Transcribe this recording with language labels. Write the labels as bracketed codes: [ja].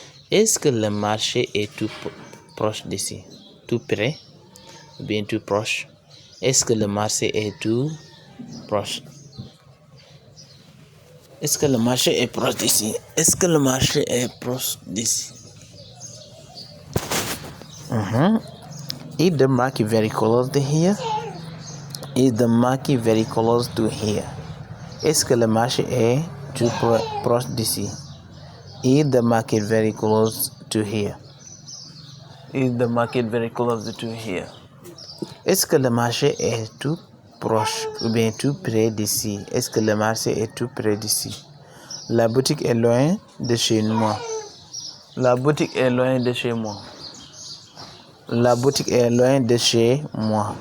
[fr] Est-ce que le marché est tout proche d'ici? Tout près? Ou bien tout proche? Est-ce que le marché est tout proche? Est-ce que le marché est proche d'ici? Est-ce que le marché est proche d'ici? [en] Is the market very close to here? Is the market very close to here? [fr] Est-ce que le marché est tout proche d'ici? [en] Is the market very close to here? Is the market very close to here? [fr] Est-ce que le marché est tout proche ou bien tout près d'ici? Est-ce que le marché est tout près d'ici? La boutique est loin de chez moi. La boutique est loin de chez moi. La boutique est loin de chez moi.